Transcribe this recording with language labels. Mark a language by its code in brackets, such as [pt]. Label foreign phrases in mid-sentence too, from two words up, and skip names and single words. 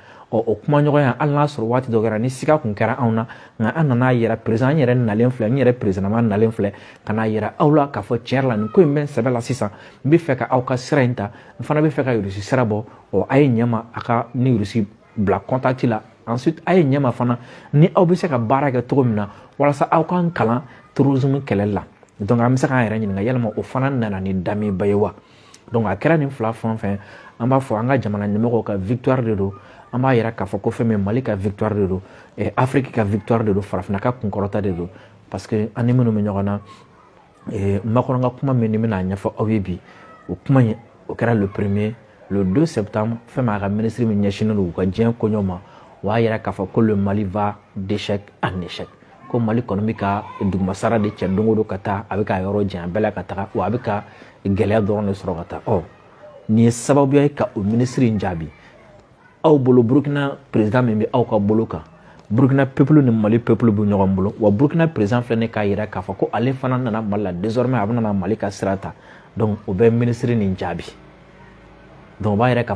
[bm] o kuma ɲɔgɔn ya hali n'a sɔrɔ waati dɔ kɛra ni siga kun kɛra anw na nka an nana yɛrɛ président n yɛrɛ nalen filɛ n yɛrɛ président ma nalen filɛ ka n'a yira aw la k'a fɔ tiɲɛ yɛrɛ la nin ko in bɛ n sɛbɛ la sisan n bɛ fɛ ka aw ka sira in ta n fana bɛ fɛ ka Russie sira bɔ a ye ɲɛ ma a ka ni Russie bila contact la ensuite a ye ɲɛ ma fana ni aw bɛ se ka baara kɛ cogo min na walasa aw k'an kalan terrorisme kɛlɛli la donc an bɛ se k'an yɛrɛ ɲininka yalima o fana nana ni damiba ye wa donc a kɛra nin fila fɛn o fɛn an b'a fɔ an ka jamana ɲɛmɔgɔw ka victoire de don an b'a yira k'a fɔ ko fɛn min Mali ka victoire de don Afrique ka victoire de don farafinna ka kunkɔrɔta de don parce que an ni minnu bɛ ɲɔgɔn na n ma kɔnɔ n ka kuma min ni bɛna ɲɛfɔ aw ye bi o kuma in o kɛra [fr] le 1er le 2 septembre [bm] fɛn min a ka ministre min ɲɛsinnen don u ka diɲɛ koɲɛw ma o y'a yira k'a fɔ ko [fr] le Mali va d'échec en échec [bm] ko Mali kɔni bɛ ka dugumasara de cɛ don o don ka taa a bɛ ka yɔrɔ janya bɛɛ la ka taga wa a bɛ ka gɛlɛya dɔrɔn de sɔrɔ ka taa nin ye sababuya ye ka o ministre in jaabi aw bolo Burkina président min bɛ aw ka bolo kan Burkina peuple ni Mali peuple bɛ ɲɔgɔn bolo wa Burkina président filɛ ne k'a yira k'a fɔ ko ale fana nana Mali la désormais a bɛ nana Mali ka sira ta donc o bɛ ministre nin jaabi donc o b'a yira k'a